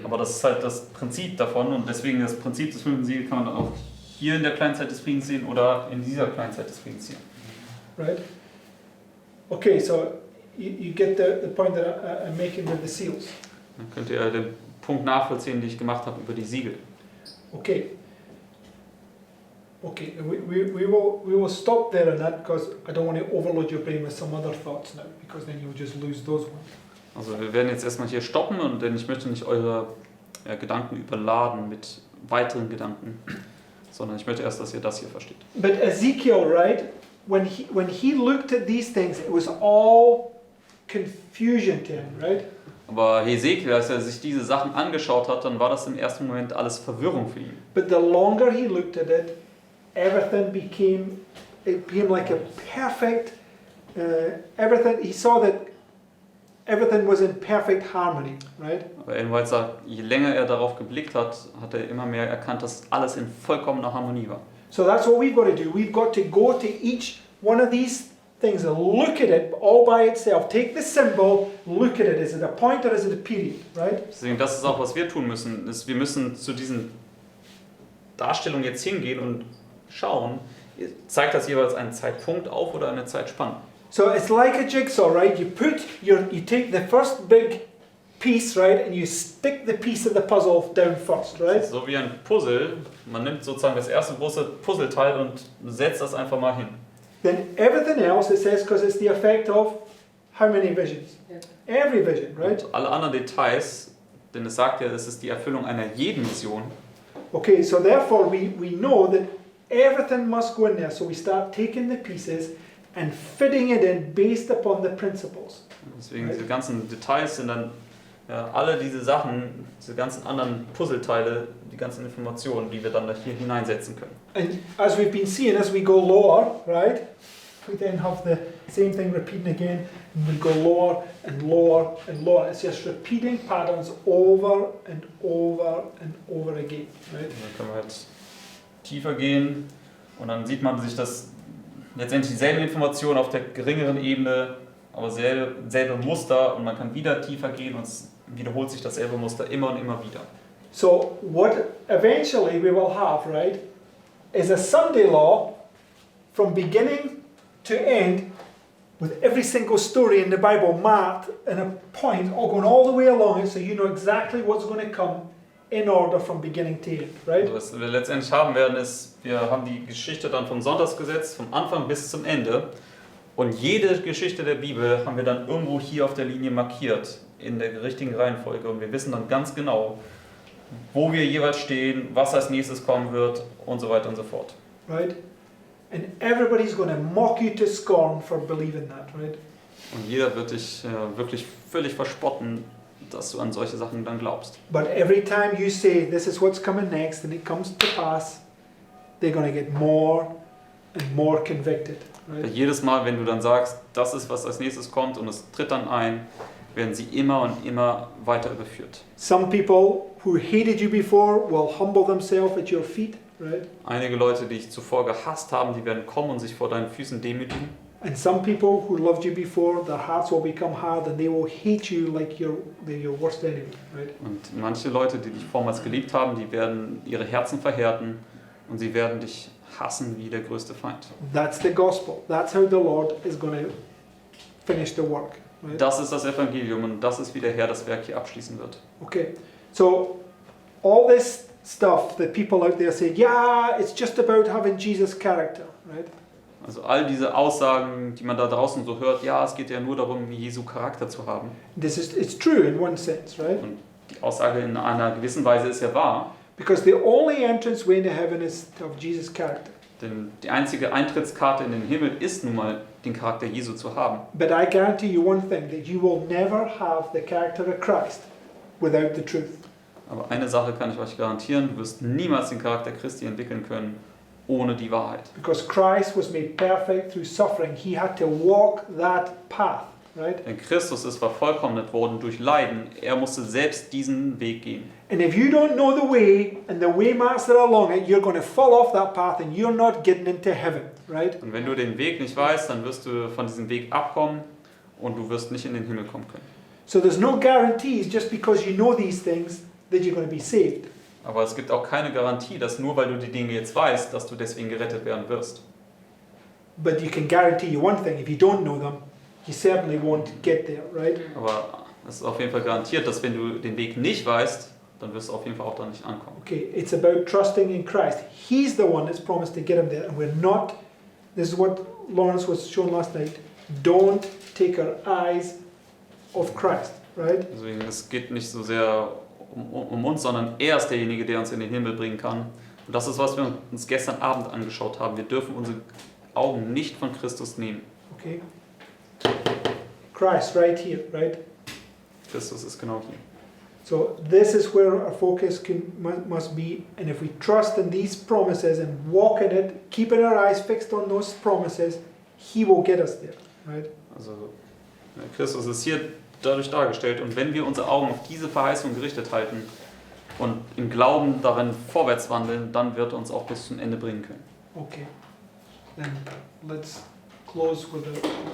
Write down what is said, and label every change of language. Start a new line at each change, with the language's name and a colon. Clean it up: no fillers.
German: Aber das ist halt das Prinzip davon und deswegen das Prinzip des 5. Siegels kann man dann auch hier in der kleinen Zeit des Friedens sehen oder in dieser kleinen Zeit des Friedens sehen.
English: Right? Okay, so you get the point that I'm making with the seals.
German: Dann könnt ihr den Punkt nachvollziehen, den ich gemacht habe über die Siegel.
English: Okay. Okay, we will stop there on that because I don't want to overload your brain with some other thoughts now because then you'll just lose those ones.
German: Also wir werden jetzt erstmal hier stoppen, und denn ich möchte nicht eure Gedanken überladen mit weiteren Gedanken, sondern ich möchte erst, dass ihr das hier versteht.
English: But Ezekiel, right, when he looked at these things, it was all confusion to him, right?
German: Aber Hesekiel, als er sich diese Sachen angeschaut hat, dann war das im ersten Moment alles Verwirrung für ihn.
English: But the longer he looked at it, everything became like a perfect, everything, he saw that everything was in perfect harmony, right?
German: Aber jedenfalls, je länger er darauf geblickt hat, hat er immer mehr erkannt, dass alles in vollkommener Harmonie war.
English: So that's what we've got to do. We've got to go to each one of these things and look at it all by itself. Take the symbol, look at it. Is it a point or is it a period, right?
German: Deswegen, das ist auch, was wir tun müssen. Wir müssen zu diesen Darstellungen jetzt hingehen und schauen, zeigt das jeweils einen Zeitpunkt auf oder eine Zeitspanne.
English: So it's like a jigsaw, right? You take the first big piece, right, and you stick the piece of the puzzle down first, right?
German: So wie ein Puzzle. Man nimmt sozusagen das erste große Puzzleteil und setzt das einfach mal hin.
English: Then everything else, it says, because it's the effect of how many visions? Every vision, right?
German: Und alle anderen Details, denn es sagt ja, es ist die Erfüllung einer jeden Vision.
English: Okay, so therefore we know that everything must go in there. So we start taking the pieces and fitting it in based upon the principles.
German: Deswegen diese ganzen Details sind dann alle diese Sachen, diese ganzen anderen Puzzleteile, die ganzen Informationen, die wir dann da hier hineinsetzen können.
English: And as we've been seeing, as we go lower, right, we then have the same thing repeating again, and we go lower and lower and lower. It's just repeating patterns over and over and over again, right?
German: Dann können wir halt tiefer gehen und dann sieht man sich das letztendlich dieselben Informationen auf der geringeren Ebene, aber selbe Muster, und man kann wieder tiefer gehen und es wiederholt sich dasselbe Muster immer und immer wieder.
English: So what eventually we will have, right, is a Sunday law from beginning to end with every single story in the Bible marked and a point all going all the way along it so you know exactly what's going to come in order from beginning to end, right?
German: Also was wir letztendlich haben werden, ist, wir haben die Geschichte dann vom Sonntagsgesetz, vom Anfang bis zum Ende, und jede Geschichte der Bibel haben wir dann irgendwo hier auf der Linie markiert, in der richtigen Reihenfolge, und wir wissen dann ganz genau, wo wir jeweils stehen, was als nächstes kommen wird und so weiter und so fort.
English: Right? And everybody's going to mock you to scorn for believing that, right?
German: Und jeder wird dich wirklich völlig verspotten, dass du an solche Sachen dann glaubst.
English: But every time you say this is what's coming next and it comes to pass, they're going to get more and more convicted,
German: Weil
English: right?
German: jedes Mal, wenn du dann sagst, das ist, was als nächstes kommt, und es tritt dann ein, werden sie immer und immer weiter überführt.
English: Some people who hated you before will humble themselves at your feet, right?
German: Einige Leute, die dich zuvor gehasst haben, die werden kommen und sich vor deinen Füßen demütigen.
English: And some people who loved you before, their hearts will become hard and they will hate you like they're your worst enemy, right?
German: Und manche Leute, die dich vormals geliebt haben, die werden ihre Herzen verhärten und sie werden dich hassen wie der größte Feind.
English: That's the gospel. That's how the Lord is going to finish the work, right?
German: Das ist das Evangelium, und das ist, wie der Herr das Werk hier abschließen wird.
English: Okay, so all this stuff that people out there say, yeah, it's just about having Jesus' character, right?
German: Also all diese Aussagen, die man da draußen so hört, ja, es geht ja nur darum, Jesu Charakter zu haben.
English: It's true in one sense, right?
German: Und die Aussage in einer gewissen Weise ist ja wahr,
English: Because the only entrance way into heaven is to have Jesus' character.
German: denn die einzige Eintrittskarte in den Himmel ist nun mal, den Charakter Jesu zu haben.
English: But I guarantee you one thing, that you will never have the character of Christ without the truth.
German: Aber eine Sache kann ich euch garantieren, du wirst niemals den Charakter Christi entwickeln können ohne die Wahrheit.
English: Because Christ was made perfect through suffering. He had to walk that path, right?
German: Denn Christus ist vervollkommnet worden durch Leiden. Er musste selbst diesen Weg gehen.
English: And if you don't know the way and the way marks that are along it, you're going to fall off that path and you're not getting into heaven, right?
German: Und wenn du den Weg nicht weißt, dann wirst du von diesem Weg abkommen und du wirst nicht in den Himmel kommen können.
English: So there's no guarantees just because you know these things that you're going to be saved.
German: Aber es gibt auch keine Garantie, dass nur weil du die Dinge jetzt weißt, dass du deswegen gerettet werden wirst.
English: But you can guarantee you one thing, if you don't know them, you certainly won't get there, right?
German: Aber es ist auf jeden Fall garantiert, dass wenn du den Weg nicht weißt, dann wirst du auf jeden Fall auch da nicht ankommen.
English: Okay, it's about trusting in Christ. He's the one that's promised to get him there, and we're not. This is what Lawrence was shown last night. Don't take our eyes off Christ, right?
German: Deswegen, es geht nicht so sehr um uns, sondern er ist derjenige, der uns in den Himmel bringen kann. Und das ist, was wir uns gestern Abend angeschaut haben. Wir dürfen unsere Augen nicht von Christus nehmen.
English: Okay. Christ right here, right?
German: Christus ist genau hier.
English: So this is where our focus must be, and if we trust in these promises and walk in it, keeping our eyes fixed on those promises, He will get us there, right?
German: Also Christus ist hier dadurch dargestellt und wenn wir unsere Augen auf diese Verheißung gerichtet halten und im Glauben darin vorwärts wandeln, dann wird er uns auch bis zum Ende bringen können.
English: Okay. Then let's close with a.